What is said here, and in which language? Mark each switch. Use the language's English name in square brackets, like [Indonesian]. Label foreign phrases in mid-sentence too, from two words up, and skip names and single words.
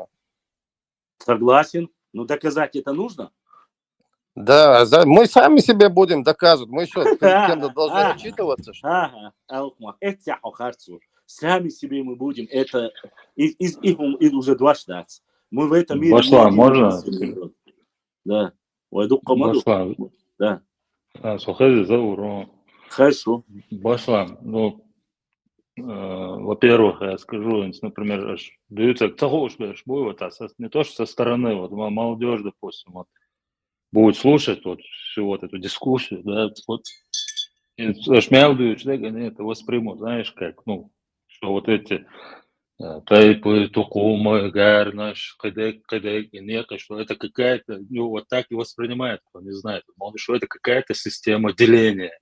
[Russian] Согласен. Но доказать это нужно? Да, мы сами себе будем доказывать. Мы что, перед кем-то должны отчитываться? Сами себе мы будем это... Их уже два штата. Мы в этом мире... Башлам, можно? Да. Башлам. Да. Сухази зауру. Хорошо. Башлам, ну, во-первых, я скажу, например, даются не то, что со стороны, вот молодежь, допустим, вот, будет слушать вот всю вот эту дискуссию, да, вот, и они это воспримут, знаешь, как, ну, что вот эти тайпы, тукумы, гар наш, кадек, и нека, что это какая-то, ну, вот так и воспринимает, кто не знает, что это какая-то система деления.